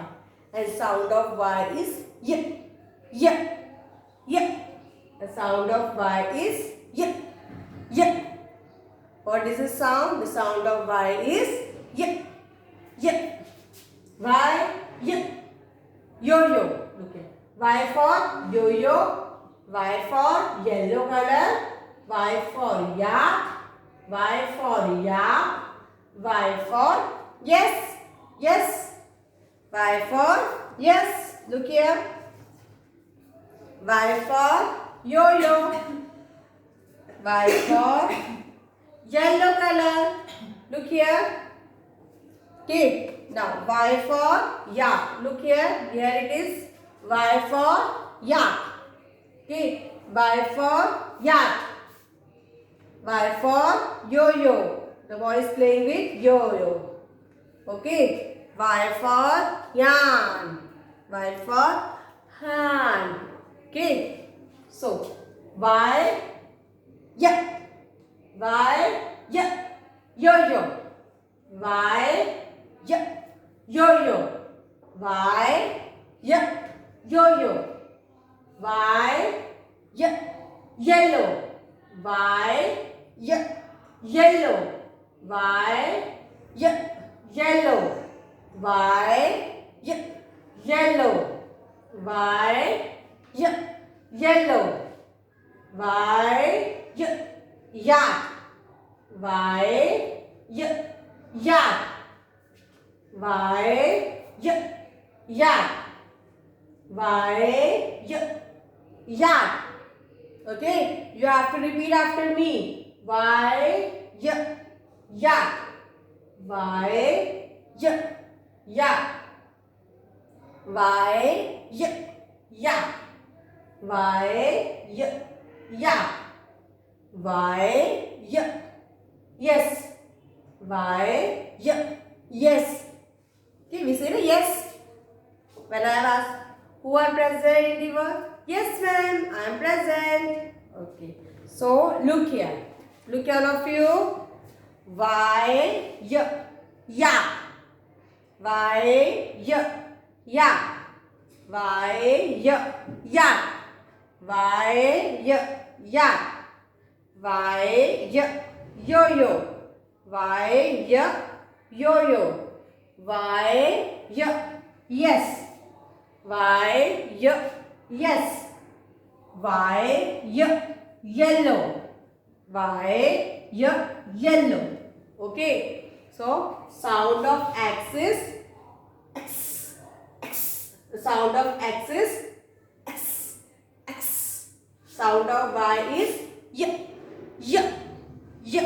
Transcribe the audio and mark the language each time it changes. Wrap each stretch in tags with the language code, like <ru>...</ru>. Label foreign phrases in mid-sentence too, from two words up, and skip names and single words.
<en>And sound of Y is Y. The sound of Y is Y. What is the sound? The sound of Y is Y. Y. Yo-yo. Look here. Y for yo-yo. Y for yellow color. Y for yak. Y for yak. Y for yes. Y for yes. Look here. Y for yo-yo. Y for yellow color. Look here. Okay. Now Y for yak. Look here. Here it is. Y for yak. Okay. Y for yak. Y for yo-yo. The boy is playing with yo-yo. Okay. Y for yarn. Y for hand. Okay. So Y yo-yo. Y yo-yo. Y yo-yo. Y yellow. Y yellow. Y yellow. Y yellow. Y yellow. Y yak. Y yak. Y yak. Y yak. Okay, you have to repeat after me. Y yak. Y yak. Y yak. Y yak. Y yes. Y yes. Okay, we say yes. When I ask who are present in the world? Yes, ma'am, I am present. Okay. So look here. Look all of you. Y yak. Y yak. Y yak. Y yak. Y yo-yo. Y yo-yo. Y yes. Y yes. Y yellow. Y yellow. Okay. So sound of X is X. The sound of X is X. Sound of Y is Y.</en>